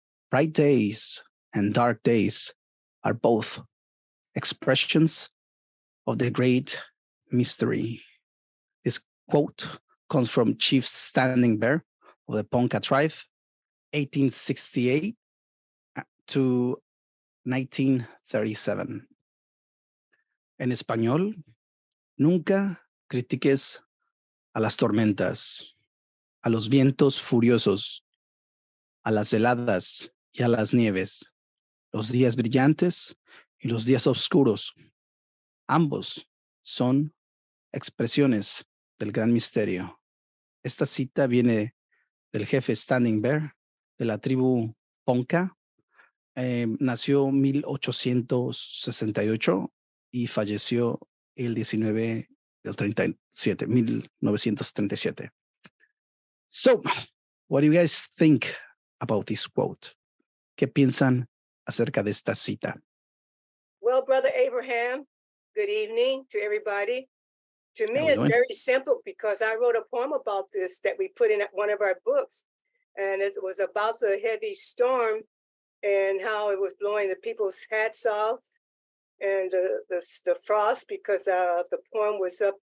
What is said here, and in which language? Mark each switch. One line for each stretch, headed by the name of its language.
English: Bright days and dark days are both expressions of the great mystery. This quote comes from Chief Standing Bear of the Ponca tribe, 1868 to 1937.
Spanish: En español, nunca critiques a las tormentas, a los vientos furiosos, a las heladas y a las nieves, los días brillantes y los días oscuros. Ambos son expresiones del gran misterio. Esta cita viene del jefe Standing Bear de la tribu Ponca. Nació en 1868 y falleció el 19 del 37, 1937.
English: So, what do you guys think about this quote?
Spanish: ¿Qué piensan acerca de esta cita?
English: Well, Brother Abraham, good evening to everybody. To me, it's very simple because I wrote a poem about this that we put in one of our books. And it was about the heavy storm and how it was blowing the people's hats off and the frost, because the poem was up.